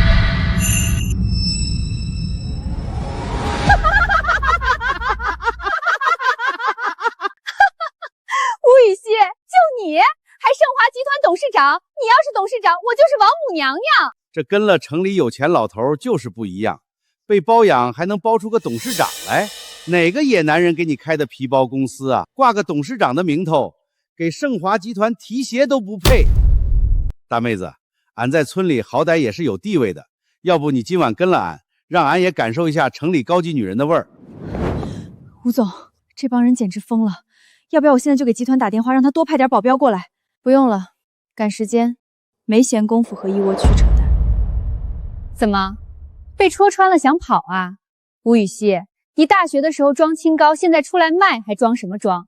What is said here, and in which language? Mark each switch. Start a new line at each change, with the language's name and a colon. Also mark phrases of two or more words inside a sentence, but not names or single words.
Chinese: 吴雨熙，就你還盛華集團董事長？你要是董事長，我就是王母娘娘。這跟了城裡有錢老頭就是不一樣，被包養還能包出個董事長來，哪個野男人給你開的皮包公司啊？掛個董事長的名頭，給盛華集團提鞋都不配。大妹子，俺在村裡好歹也是有地位的，要不你今晚跟了俺，讓俺也感受一下城裡高級女人的味兒。吳總，這幫人簡直瘋了，要不要我現在就給集團打電話，讓他多派點保鏢過來？不用了，趕時間，沒閒工夫和一窩曲扯淡。怎麼，被戳穿了想跑啊？吳雨熙，你大學的時候裝清高，現在出來賣還裝什麼裝？